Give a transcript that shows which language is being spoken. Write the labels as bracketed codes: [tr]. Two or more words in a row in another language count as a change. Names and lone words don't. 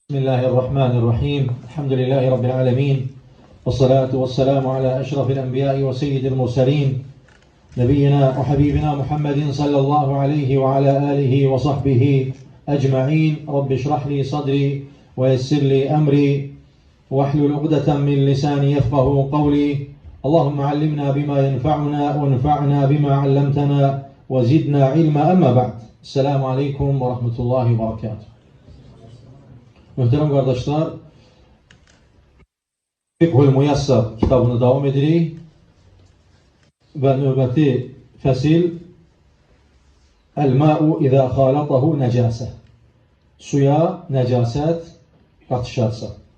[ar] بسم الله الرحمن الرحيم الحمد لله رب العالمين والصلاة والسلام على أشرف الأنبياء وسيد المرسلين نبينا وحبيبنا محمد صلى الله عليه وعلى آله وصحبه أجمعين رب اشرح لي صدري ويسر لي أمري واحلل عقدة من لساني يفقه قولي اللهم علمنا بما ينفعنا وانفعنا بما علمتنا وزدنا علما أما بعد السلام عليكم ورحمة الله وبركاته. [az] Möhtərəm qardaşlar, Fiqhul Muyassar kitabını davam edirik və növbəti fəsil [ar] الماء إذا خالطته نجاسة, [az] suya nəcasət qatışarsa.